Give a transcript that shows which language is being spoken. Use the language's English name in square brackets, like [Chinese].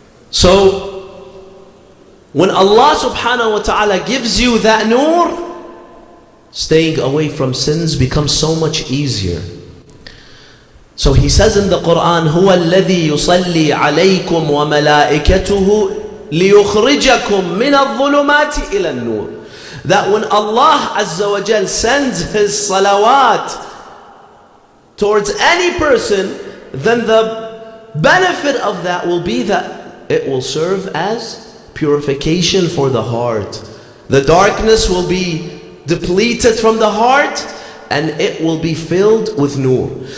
[English] So, when Allah subhanahu wa ta'ala gives you that nur, staying away from sins becomes so much easier. So he says in the Quran, [Arabic] هُوَ الَّذِي يُصَلِّي عَلَيْكُمْ وَمَلَائِكَتُهُ لِيُخْرِجَكُمْ مِنَ الظُّلُمَاتِ إِلَى النُّورِ. [English] That when Allah Azza wa Jal sends His salawat towards any person, then the benefit of that will be that it will serve as purification for the heart. The darkness will be depleted from the heart and it will be filled with nur.